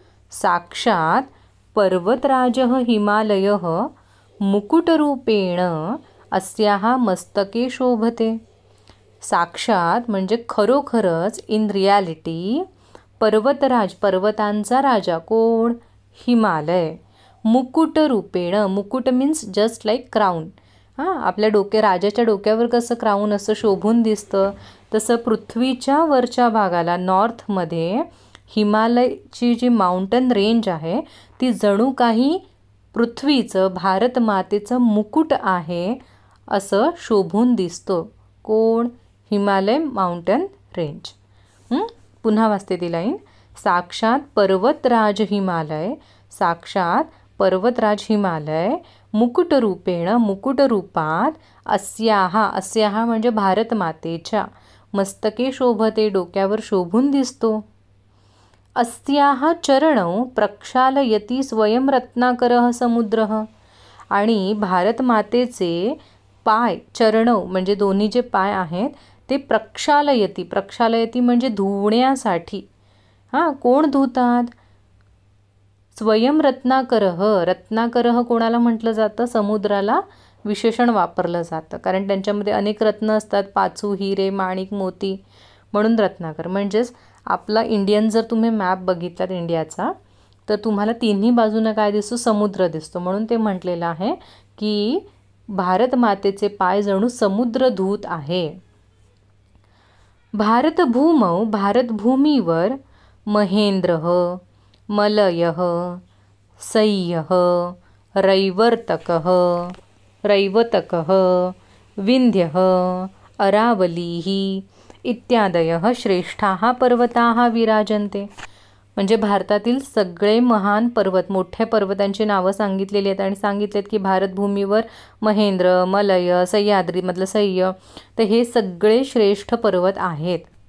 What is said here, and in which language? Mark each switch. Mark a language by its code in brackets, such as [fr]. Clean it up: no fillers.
[sa] साक्षात पर्वतराजः हिमालयः मुकुटरूपेण अस्याः मस्तके शोभते. [mr] साक्षात म्हणजे खरोखरच, [en] in reality, [mr] पर्वतराज, पर्वतांचा राजा कोण? हिमालय. मुकुटरूपेण, मुकुट मीन्स [en] Just like crown. [mr] आपल्या राजाच्या डोक्यावर कसं क्राऊन असं शोभून दिसतं, तसं पृथ्वीच्या वरच्या भागाला नॉर्थमध्ये हिमालयची जी माउंटन रेंज आहे ती जणू काही पृथ्वीचं, भारतमातेचं मुकुट आहे असं शोभून दिसतो. कोण? Himalaya mountain range. पुन्हा वाचते ती लाईन. [sa] साक्षात पर्वतराज हिमालय, साक्षात पर्वतराज हिमालय मुकुटरूपेण, मुकुटरूपात, अस्याः, अस्याः [mr] म्हणजे भारतमातेच्या, [sa] मस्तके शोभते [mr] डोक्यावर शोभून दिसतो. [sa] अस्याः चरणौ प्रक्षालयति स्वयं रत्नाकरः समुद्रः. [mr] आणि भारत मातेचे पाय चरणव म्हणजे दोन्ही जे पाय आहेत ते प्रक्षालयती म्हणजे धुण्यासाठी. कोण धुतात? स्वयं रत्नाकरः कोणाला म्हटलं जातं? समुद्राला विशेषण वापरलं जातं, कारण त्यांच्यामध्ये अनेक रत्न असतात, पाचू, हिरे, माणिक, मोती, म्हणून रत्नाकर. म्हणजेच आपला इंडियन जर तुम्ही मॅप बघितलात इंडियाचा, तर तुम्हाला तिन्ही बाजूनं काय दिसतो? समुद्र दिसतो. म्हणून ते म्हटलेलं आहे की भारत मातेचे पाय जणू समुद्र धूत आहे. [sa] भारतभूमौ भारतभूमीवर महेंद्रः मलयः सह्यः रैवतकः विंध्यः अरावलीः इत्यादयः श्रेष्ठाः पर्वताः विराजन्ते. [mr] म्हणजे भारतातील सगळे महान पर्वत, मोठ्या पर्वतांची नावं सांगितलेली आहेत आणि सांगितलेत की भारतभूमीवर महेंद्र, मलय, सह्याद्री मधलं सह्य, तर हे सगळे श्रेष्ठ पर्वत आहेत.